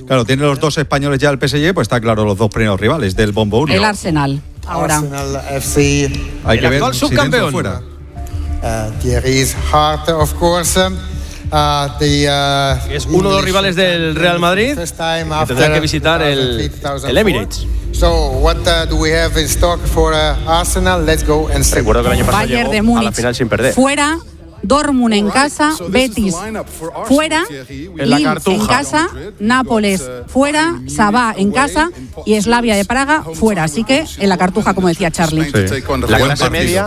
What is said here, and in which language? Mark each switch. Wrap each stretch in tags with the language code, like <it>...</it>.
<es>Claro, tiene los dos españoles ya el PSG, pues está claro, los dos primeros rivales del Bombo 1. El Arsenal, ahora.</es> <en>Arsenal FC.</en> <es>Hay que ver si dentro o fuera.</es> <en>Thierry's Heart, of course.</en> <es>Es uno de los rivales del Real Madrid y tendrá que visitar el Emirates.</es> <en>So what do we have in stock for Arsenal? Let's go and see.</en> <es>Recuerdo que el año pasado llegó a la final sin perder. Fuera. Dortmund en casa, Betis fuera, Lille en casa, Nápoles fuera, Sabá en casa y Slavia de Praga fuera. Así que en la cartuja, como decía Charlie. Sí.</es>